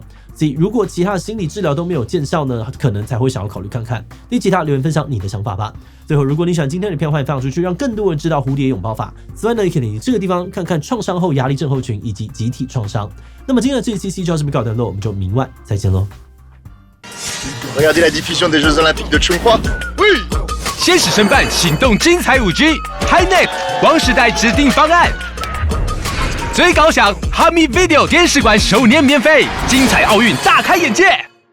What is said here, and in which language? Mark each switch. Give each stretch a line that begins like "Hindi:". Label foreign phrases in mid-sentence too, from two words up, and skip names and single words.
Chinese: C 如果其他的心理治疗都没有见效呢，可能才会想要考虑看看。第其他留言分享你的想法吧。最后，如果你喜欢今天的影片，欢迎分享出去，让更多人知道蝴蝶拥抱法。此外呢，也可以点击这个地方看看创伤后压力症候群以及集体创伤。那么今天的这一期就到这边告一段落，我们就明晚再见喽。
French: Regardez la diffusion des Jeux Olympiques de Chongqing. Oui.
Chinese: 先使申办行动精彩5G HiNet 光时代指定方案，最高享 Hami Video 电视馆首年免费，精彩奥运大开眼界。